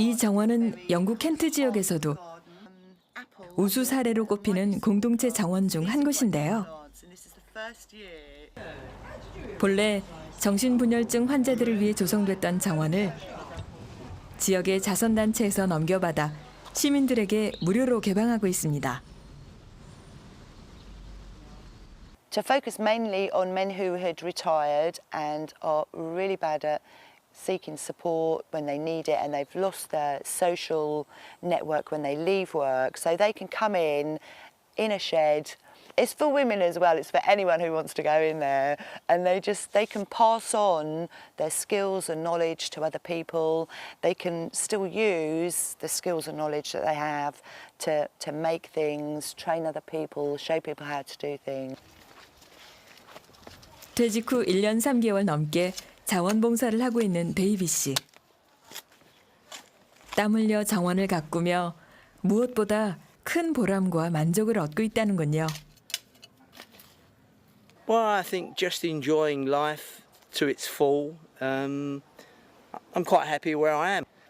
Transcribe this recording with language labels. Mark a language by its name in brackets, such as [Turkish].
[Korean] 이 정원은 영국 켄트 지역에서도 우수 사례로 꼽히는 공동체 정원 중 한 곳인데요. 본래 정신분열증 환자들을 위해 조성됐던 정원을 지역의 자선단체에서 넘겨받아 시민들에게 무료로 개방하고 있습니다. [English] To focus mainly on men who had retired and are really bad at seeking support when they need it and they've lost their social network when they leave work. So they can come in a shed. It's for women as well, it's for anyone who wants to go in there. And they can pass on their skills and knowledge to other people. They can still use the skills and knowledge that they have to make things, train other people, show people how to do things. [Korean] 퇴직 후 1년 3개월 넘게 자원봉사를 하고 있는 베이비 씨. 땀 흘려 정원을 가꾸며 무엇보다 큰 보람과 만족을 얻고 있다는군요. [English] Well, I think just enjoying life to its full. I'm quite happy where I am.